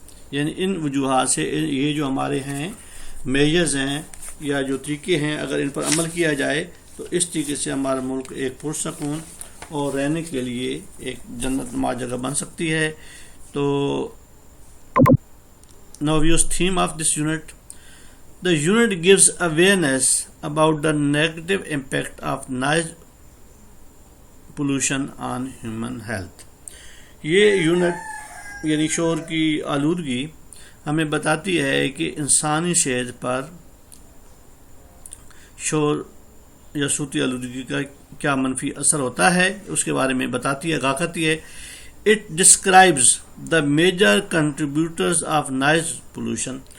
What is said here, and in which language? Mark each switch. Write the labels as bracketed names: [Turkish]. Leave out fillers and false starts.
[Urdu] یعنی ان وجوہات سے یہ جو ہمارے ہیں میجرز ہیں یا جو طریقے ہیں، اگر ان پر عمل کیا جائے تو اس طریقے سے ہمارا ملک ایک پرسکون اور رہنے کے لیے ایک جنت نما جگہ بن سکتی ہے. [English] تو now views theme of this unit. The unit gives awareness about the negative impact of noise pollution on human health. [Urdu] یہ یونٹ یعنی شور کی آلودگی ہمیں بتاتی ہے کہ انسانی صحت پر شور یا صوتی آلودگی کا کیا منفی اثر ہوتا ہے، اس کے بارے میں بتاتی ہے، آگاہ کرتی ہے. [English] It describes the major contributors of noise pollution.